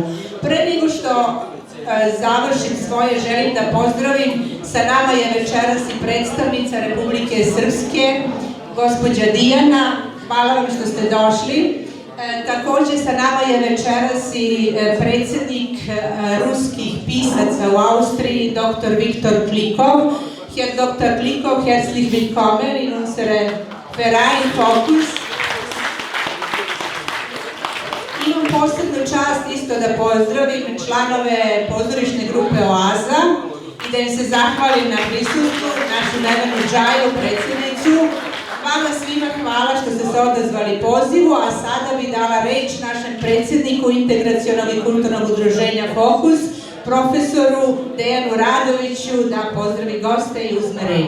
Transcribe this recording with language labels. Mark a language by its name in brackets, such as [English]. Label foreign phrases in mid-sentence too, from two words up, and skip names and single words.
[Serbian] Pre nego što završim svoje, želim da pozdravim, sa nama je večeras i predstavnica Republike Srpske, gospođa Dijana, hvala vam što ste došli. Takođe sa nama je večeras i predsjednik ruskih pisaca u Austriji, dr. Viktor Klikov. [German] Herr Dr. Klikov, herzlich willkommen in unsere Verein Fokus. [Serbian] Imam posebnu čast isto da pozdravim članove pozorišne grupe Oaza i da im se zahvalim na prisustvu, našu Nevenu Džaju, predsjednicu. Vama svima hvala što ste se odazvali pozivu, a sada bih dala reč našem predsjedniku Integracionog i kulturnog udruženja Fokus, profesoru Dejanu Radoviću, da pozdravi goste i uzme reč.